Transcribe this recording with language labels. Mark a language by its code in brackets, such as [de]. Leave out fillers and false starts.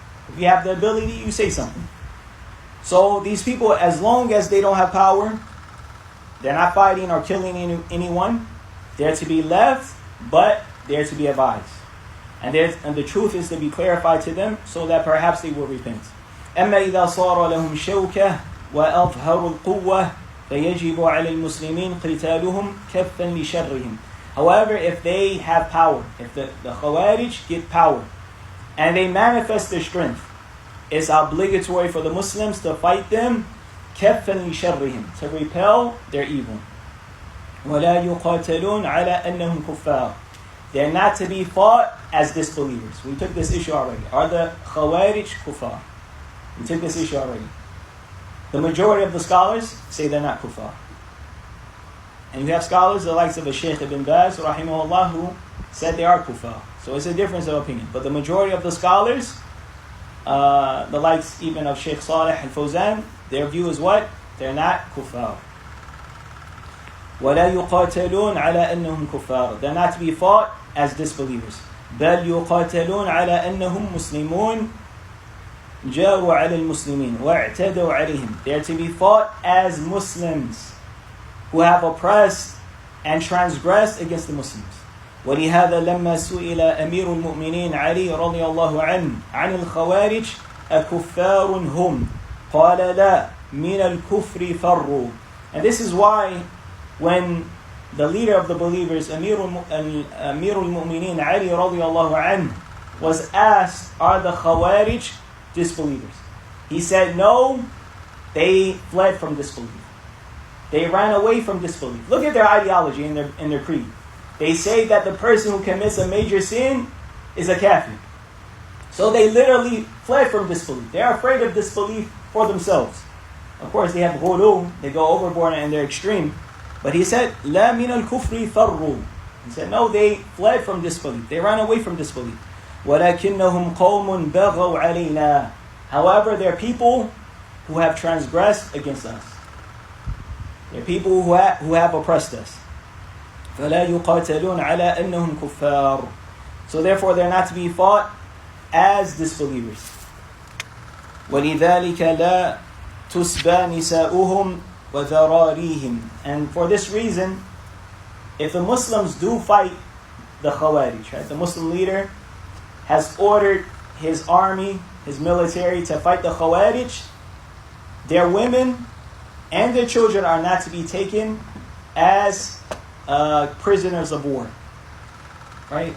[en] If you have the ability, you say something. So these people, as long as they don't have power, they're not fighting or killing anyone, they're to be left, but they're to be advised. And the truth is to be clarified to them so that perhaps they will repent. [ar] أما إذا صار لهم شوكة وأظهروا القوة فيجب على المسلمين قتالهم كفا لشرهم. [en] However, if they have power, if the Khawarij get power, and they manifest their strength, it's obligatory for the Muslims to fight them [ar] كفا لشرهم, [en] to repel their evil. [ar] ولا يقاتلون على أنهم كفار. [en] They're not to be fought as disbelievers. We took this issue already. Are the Khawarij kuffar? We took this issue already. The majority of the scholars say they're not kuffar. And you have scholars, the likes of the Shaykh ibn Baz, rahimahullah, who said they are kuffar. So it's a difference of opinion. But the majority of the scholars, the likes even of Shaykh Salih al-Fawzan, their view is what? They're not kuffar. [ar] وَلَا يُقَاتَلُونَ عَلَى أَنَّهُمْ كُفَّارٌ. [en] They're not to be fought as disbelievers. بَلْ يُقَاتَلُونَ عَلى أَنَّهُمْ مُسْلِمُونَ جَارُوا عَلَى الْمُسْلِمِينَ وَاعْتَدَوْا عَلَيْهِمْ. They are to be fought as Muslims who have oppressed and transgressed against the Muslims. [ar] ولهذا لما سئل أمير المؤمنين علي رضي الله عنه عن الخوارج أكفار هم قال لا من الكفر فروا. [en] And this is why when the leader of the believers, Amir al-Mu'mineen Ali radiallahu anhu, was asked, are the Khawarij disbelievers? He said, no, they fled from disbelief. They ran away from disbelief. Look at their ideology in their creed. They say that the person who commits a major sin is a kafir. So they literally fled from disbelief. They are afraid of disbelief for themselves. Of course, they have ghulu, they go overboard and they're extreme. But he said, [ar] لا من الكفر فروا. [en] He said, no, they fled from disbelief. They ran away from disbelief. [ar] ولكنهم قوم بغوا علينا. [en] However, they're people who have transgressed against us. They're people who have oppressed us. [ar] فلا يقاتلون على أنهم كفار. [en] So therefore, they're not to be fought as disbelievers. [ar] ولذلك لا تسبى نساؤهم وذراريهم. [en] And for this reason, if the Muslims do fight the Khawarij, right, the Muslim leader has ordered his army, his military to fight the Khawarij, their women and their children are not to be taken as prisoners of war. Right?